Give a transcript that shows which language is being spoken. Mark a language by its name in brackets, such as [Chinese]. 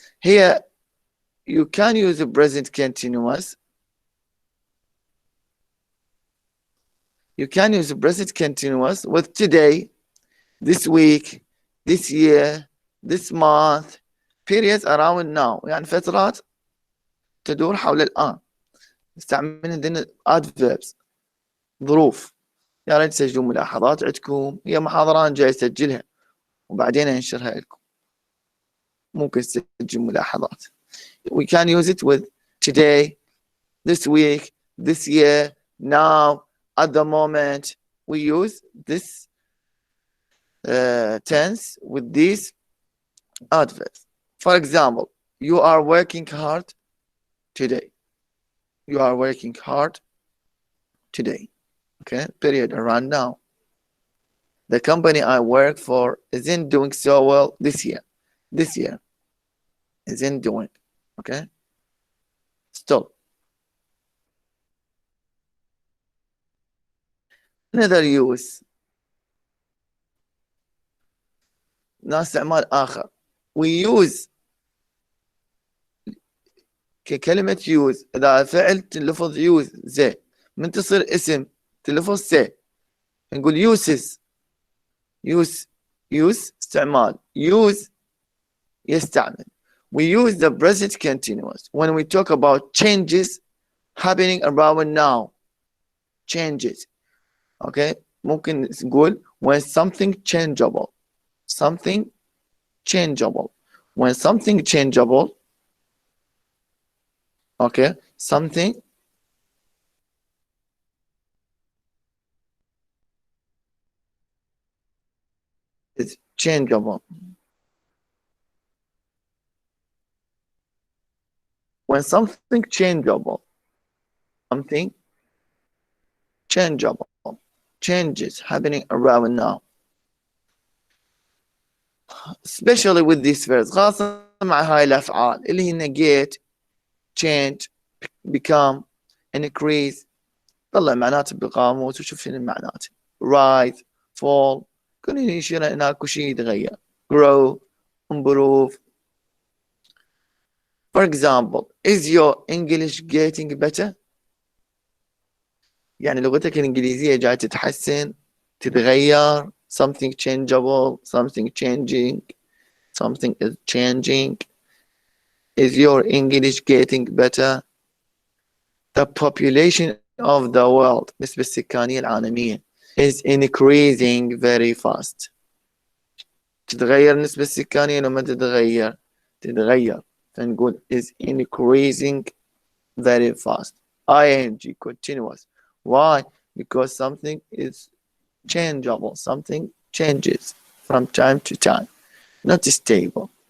[English] Here you can use the present continuous. You can use the present continuous with today, this week, this year, this month, periods around now. [Arabic] يعني فترات تدور حول الآن. نستعمل عندنا adverbs ظروف. يا ريت تسجلوا ملاحظات عندكم، هي محاضرة أنا جاي أسجلها وبعدين أنشرها لكم. ممكن تسجل ملاحظات. [English] We can use it with today, this week, this year, now, at the moment. We use this tense with these adverbs. For example, you are working hard today. You are working hard today. Okay, period, around now. The company I work for isn't doing so well this year. This year isn't doing. Okay, still. Another use. [Arabic] استعمال آخر. We use ككلمة use إذا فعل تلفظ use زي من تصير اسم تلفظ سي نقول uses. use استعمال. use يستعمل. [English] We use the present continuous when we talk about changes happening around now. Changes. Okay. ممكن نقول when something changeable. Something changeable. When something changeable. Okay. Something is changeable. When something changeable. Something changeable. Changes happening around now. Especially with this verbs. [Arabic] خاصة مع هاي الأفعال اللي هي negate, change, become, increase. طلع معناته بالقاموس وشوف شنو المعنات. rise, fall. كل يشير إن اكو شيء يتغير. grow, improve. [English] For example, is your English getting better? [Arabic] يعني لغتك الإنجليزية جاي تتحسن، تتغير. [English] Something changeable, something changing, something is changing. Is your English getting better? The population of the world, [Arabic] نسبة السكانية العالمية, [English] is increasing very fast. [Arabic] تتغير النسبة السكانية لما تتغير؟ تتغير. فنقول [English] is increasing very fast. ing continuous. Why? Because something is changeable. Something changes from time to time. Not stable.